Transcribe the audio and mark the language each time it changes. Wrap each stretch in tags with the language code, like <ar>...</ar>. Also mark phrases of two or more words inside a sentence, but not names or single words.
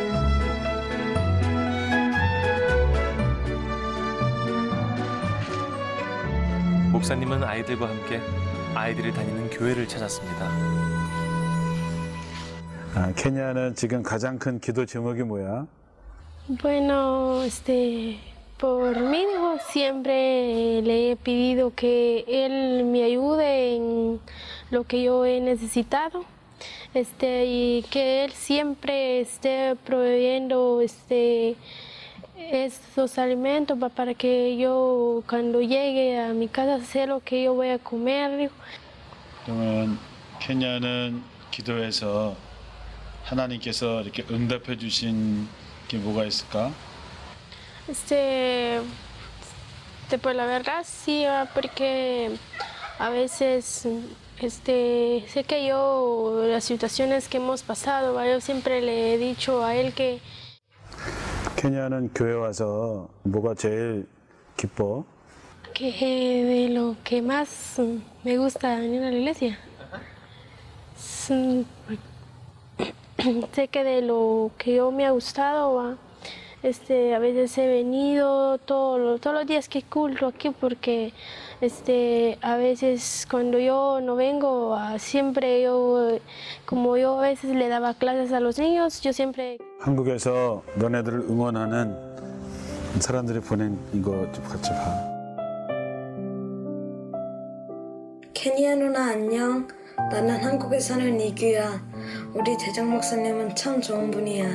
<ko>목사님은 아이들과 함께 아이들이 da니는 교회를 찾았습니다. 케냐는 지금 가장 큰 기도 제목이 뭐야?</ko> <es>Bueno, por mí, digo, siempre le he pedido que él me ayude en lo que yo he necesitado, y que él siempre esté proveyendo estos alimentos para que yo cuando llegue a mi casa sé lo que yo voy a comer. Digo.</es> <ko>그러면 케냐는 기도에서 하나님께서 이렇게 응답해 주신 게 뭐가 있을까?</ko> <es>Pues la verdad sí, porque a veces sé que yo, las situaciones que hemos pasado, yo siempre le he dicho a él que</es> <ko>케냐는 교회 와서 뭐가 제일 기뻐?</ko> <es>de lo que más me gusta venir a la iglesia. Sé que de lo que yo me ha gustado, a veces he venido todos los días que culto aquí, porque a veces cuando yo no vengo, siempre como yo a veces le daba clases a los niños, yo siempre.</es> <ko>한국에서 너네들을 응원하는 사람들이 보낸 이거 좀 같이 봐. 케니아 누나 안녕. 나는 한국에 사는 이규야. 우리 대장 목사님은 참 좋은 분이야.</ko>